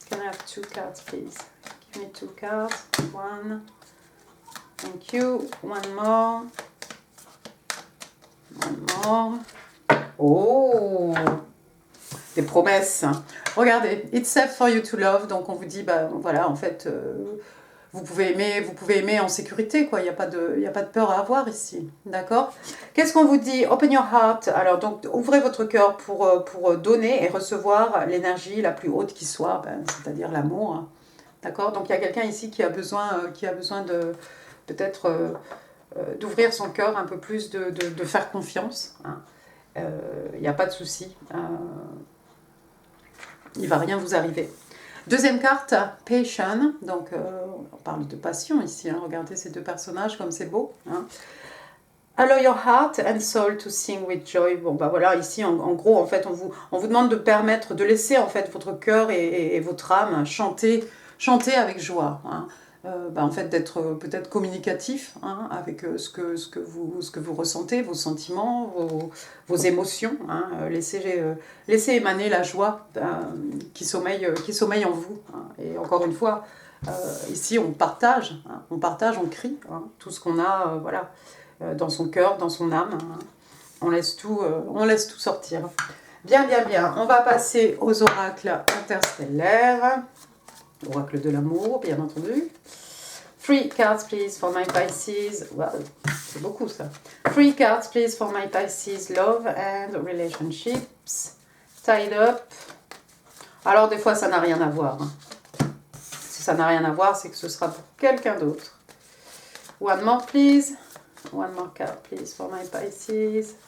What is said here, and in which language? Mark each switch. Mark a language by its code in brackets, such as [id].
[en] Can I have 2 cards, please? Give me 2 cards. 1. Thank you. One more. One more. Oh! [fr] Des promesses. Regardez, [en] it's safe for you to love. [fr] Donc on vous dit, bah voilà, en fait, vous pouvez aimer en sécurité, quoi. Il n'y a pas de peur à avoir ici, d'accord? Qu'est-ce qu'on vous dit? [en] Open your heart. [fr] Alors donc ouvrez votre cœur pour donner et recevoir l'énergie la plus haute qui soit, c'est-à-dire l'amour, hein. D'accord? Donc il y a quelqu'un ici qui a besoin de peut-être d'ouvrir son cœur un peu plus, de faire confiance, hein. Il n'y a pas de souci. Il ne va rien vous arriver. Deuxième carte, Passion. Donc, on parle de passion ici. Hein. Regardez ces deux personnages, comme c'est beau. Hein. [en] Allow your heart and soul to sing with joy. [fr] Bon, bah voilà, ici, en gros, en fait, on vous demande de laisser, en fait, votre cœur et votre âme chanter avec joie. Hein. En fait, d'être peut-être communicatif, hein, avec ce que vous ressentez, vos sentiments, vos émotions. Hein. Laissez émaner la joie qui sommeille en vous. Hein. Et encore une fois, ici, on partage, hein, on crie, hein, tout ce qu'on a, voilà, dans son cœur, dans son âme. Hein. On laisse tout sortir. Bien, bien, bien. On va passer aux oracles interstellaires. Oracle de l'amour, bien entendu. [en] 3 cards, please, for my Pisces. Wow, [fr] c'est beaucoup, ça. [en] 3 cards, please, for my Pisces. Love and relationships. Tied up. [fr] Alors, des fois, ça n'a rien à voir. Hein. Si ça n'a rien à voir, c'est que ce sera pour quelqu'un d'autre. [en] One more, please. One more card, please, for my Pisces.